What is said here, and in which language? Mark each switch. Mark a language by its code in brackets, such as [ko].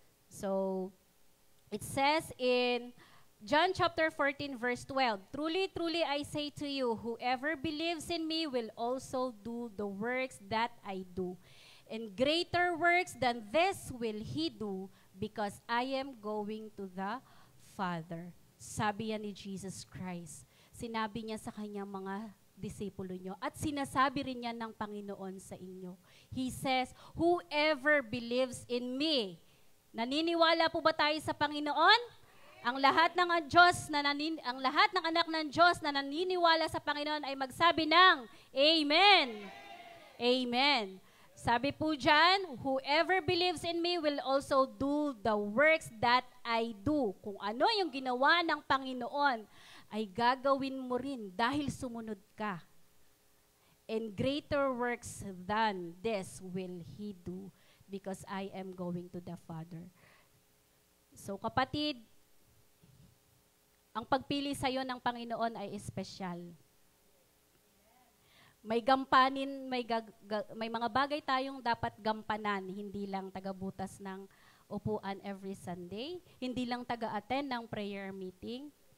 [en] So, it says in John chapter 14 verse 12, "Truly, truly I say to you, whoever believes in me will also do the works that I do. And greater works than this will he do, because I am going to the Father." [tl] Sabi yan ni Jesus Christ. Sinabi niya sa kanyang mga disipulo nyo. At sinasabi rin yan ng Panginoon sa inyo. [en] He says, whoever believes in me. [tl] Naniniwala po ba tayo sa Panginoon? Ang lahat ng ang lahat ng anak ng Diyos na naniniwala sa Panginoon ay magsabi ng Amen. [en] Amen. [tl] Sabi po dyan, [en] whoever believes in me will also do the works that I do. [tl] Kung ano yung ginawa ng Panginoon, ay gagawin mo rin dahil sumunod ka. [en] And greater works than this will he do, because I am going to the Father. [tl] So kapatid, ang pagpili sa'yo ng Panginoon ay espesyal. May gampanin, may mga bagay tayong dapat gampanan, hindi lang tagabutas ng upuan [en] every Sunday, [tl] hindi lang taga-attend ng prayer meeting.